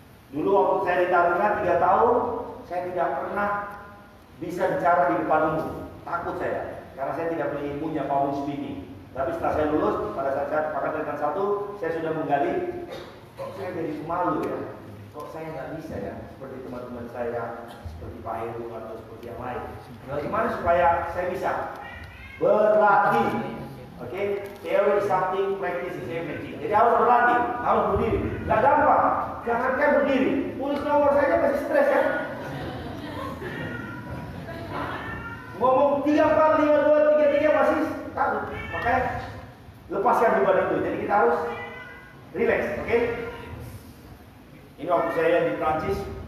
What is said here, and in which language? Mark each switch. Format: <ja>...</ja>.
<id>Dulu waktu saya di Taruna 3 tahun, saya tidak pernah bisa bicara di depan umum, takut saya, karena saya tidak punya ilmunya public speaking. Tapi setelah saya lulus, pada saat saya Pakatan 1, saya sudah menggali, kok saya jadi pemalu ya, kok saya nggak bisa ya, seperti teman-teman saya, seperti Pak Heru atau seperti yang lain. Bagaimana supaya saya bisa berlatih?</id> <en>Oke, theory is something, practice is everything.</en> <id>Jadi harus berlatih, harus berdiri. Nggak gampang, jangankan berdiri, tulis nomor saja masih stres kan? Ngomong 3, 4, 5, 2, 3, 3 masih takut. Makanya lepaskan beban itu. Jadi kita harus relax, oke? Ini waktu saya di Prancis.</id>